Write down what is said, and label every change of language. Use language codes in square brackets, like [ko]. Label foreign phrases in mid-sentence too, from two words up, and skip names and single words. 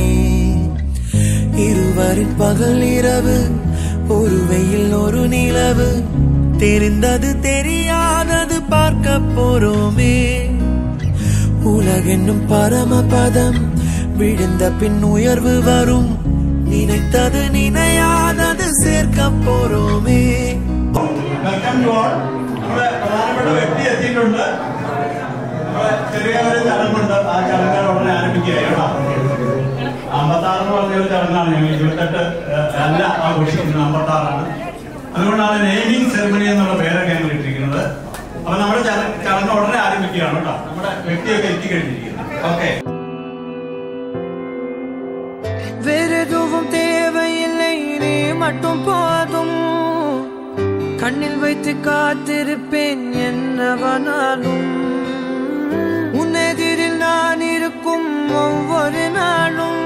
[ta] இருவரின் பகல் இரவு, ஒரு வெயில் ஒரு நிலவு. தெரிந்தது தெரியாதது பார்க்க போறோமே. உலகென்னும் பரமபதம், விழுந்த பின் உயர்வு வரும். நினைத்தது நினையாதது சேர்க்க போறோமே. [ml] പ്രധാനപ്പെട്ട വ്യക്തി എത്തിയിട്ടുണ്ട്. ചെറിയ ഒരു ചടങ്ങുണ്ട്. ആ ചടങ്ങ് ഉടനെ ആരംഭിക്കുകയാണ്. 56 എന്ന് പറഞ്ഞൊരു ചടങ്ങാണ്. ഞങ്ങൾ 28 അല്ല ആഘോഷിക്കുന്നത്, 56ആണ്. അതുകൊണ്ടാണ് [en] naming ceremony [ml] എന്നുള്ള പേരൊക്കെ ഞങ്ങൾ ഇട്ടിരിക്കുന്നത്. അപ്പൊ നമ്മുടെ ചടങ്ങ് ഉടനെ ആരംഭിക്കുകയാണ് കേട്ടോ. നമ്മുടെ വ്യക്തിയൊക്കെ എത്തിക്കഴിഞ്ഞിരിക്കുന്നത്. ഓക്കെ. [ta] வேறெதுவும் தேவையில்லை, நீ மட்டும் போதும். கண்ணில் வைத்து காத்திருப்பேன் என்னவனாலும். உன்னெதிரில் நான் இருக்கும் ஒவ்வொரு நாளும்.